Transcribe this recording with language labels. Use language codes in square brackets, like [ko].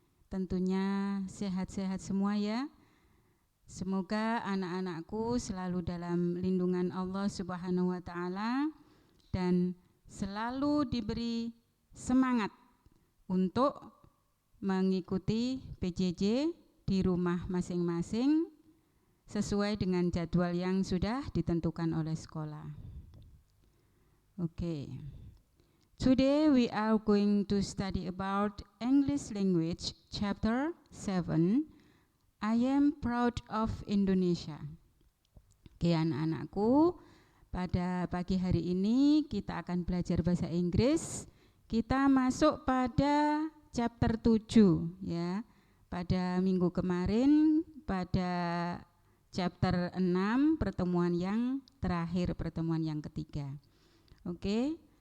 [id] Tentunya sehat-sehat semua ya. Semoga anak-anakku selalu dalam lindungan Allah Subhanahu wa Ta'ala dan selalu diberi semangat untuk mengikuti PJJ di rumah masing-masing sesuai dengan jadwal yang sudah ditentukan oleh sekolah. [en] Okay. Today we are going to study about English language chapter 7. I am proud of Indonesia. [id] Oke anak-anakku, pada pagi hari ini kita akan belajar bahasa Inggris. Kita masuk pada chapter 7 ya. Pada minggu kemarin pada chapter 6 pertemuan yang terakhir, pertemuan yang ketiga. Oke.